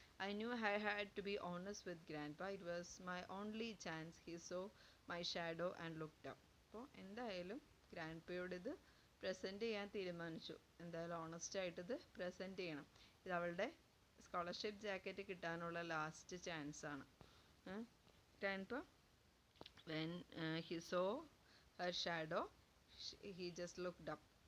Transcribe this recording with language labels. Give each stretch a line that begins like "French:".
English: I knew I had to be honest with Grandpa. It was my only chance. He saw my shadow and looked up.
Malayalam: അപ്പോൾ എന്തായാലും grand പയോട് ഇത് present ചെയ്യാൻ തീരുമാനിച്ചു. എന്തായാലും ഓണസ്റ്റായിട്ട് ഇത് present ചെയ്യണം. ഇത് അവളുടെ സ്കോളർഷിപ്പ് ജാക്കറ്റ് കിട്ടാനുള്ള ലാസ്റ്റ് ചാൻസ് ആണ്.
English: Grandpa when he saw her shadow he just looked up.